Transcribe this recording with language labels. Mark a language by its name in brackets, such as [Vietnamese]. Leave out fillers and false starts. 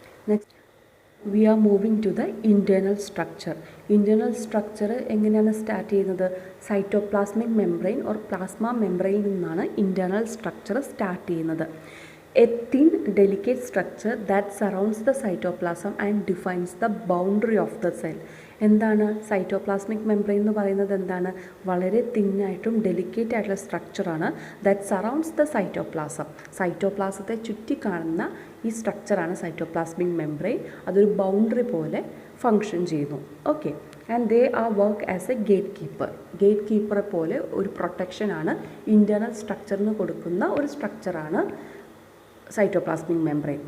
[English] next we are moving to the internal structure [Malayalam] എങ്ങനെയാണ് start ചെയ്യുന്നത്? Cytoplasmic membrane or plasma മെംബ്രെയിനിൽ നിന്നാണ് internal structure start ചെയ്യുന്നത്. [English] A thin, delicate structure that surrounds the cytoplasm and defines the boundary of the cell. [Malayalam] എന്താണ് cytoplasmic membrane എന്ന് പറയുന്നത്? എന്താണ്? വളരെ തിന്നായിട്ടും delicate ആയിട്ടുള്ള സ്ട്രക്ചറാണ്. [English] that surrounds the [Malayalam] സൈറ്റോപ്ലാസത്തെ ചുറ്റി കാണുന്ന ഈ സ്ട്രക്ചറാണ് സൈറ്റോപ്ലാസ്മിക് മെംബ്രെയിൻ. അതൊരു ബൗണ്ടറി പോലെ ഫങ്ഷൻ ചെയ്യുന്നു. Okay, [English] and they are work as a gate കീപ്പറെ [Malayalam] പോലെ ഒരു പ്രൊട്ടക്ഷനാണ് ഇൻറ്റേർണൽ സ്ട്രക്ചറിന് കൊടുക്കുന്ന ഒരു സ്ട്രക്ചറാണ് സൈറ്റോപ്ലാസ്മിക് മെംബ്രെയിൻ.